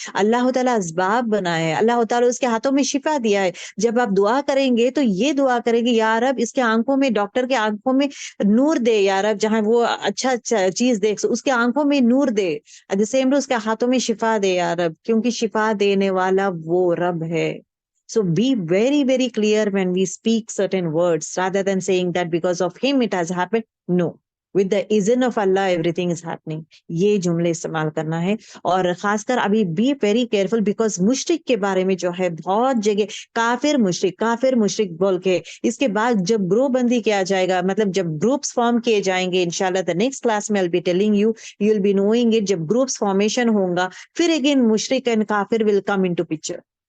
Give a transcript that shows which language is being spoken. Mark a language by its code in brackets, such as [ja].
[ur] اللہ تعالیٰ اسباب بنائے ہے، اللہ تعالیٰ اس کے ہاتھوں میں شفا دیا ہے. جب آپ دعا کریں گے تو یہ دعا کریں گے یا رب اس کے آنکھوں میں، ڈاکٹر کے آنکھوں میں نور دے یا رب، جہاں وہ اچھا چیز دیکھ اس کے آنکھوں میں نور دے. [en] at the same [ur] اس کے ہاتھوں میں شفا دے یا رب، کیونکہ شفا دینے والا وہ رب ہے. [en] So be very, very clear when we speak certain words rather than saying that because of him it has happened. No. With the izn of Allah everything is happening. [ur] یہ جملے استعمال کرنا ہے. اور خاص کر ابھی [en] be very careful because [ur] مشرک کے بارے میں جو ہے بہت جگہ کافر مشرک بول کے اس کے بعد جب گروپ بندی کیا جائے گا، مطلب جب گروپس فارم کیے جائیں گے انشاءاللہ the next class میں [en] I'll be telling you, you'll be knowing it. [ur] جب گروپس فارمیشن ہوگا پھر again مشرک and کافر [en] will come into picture.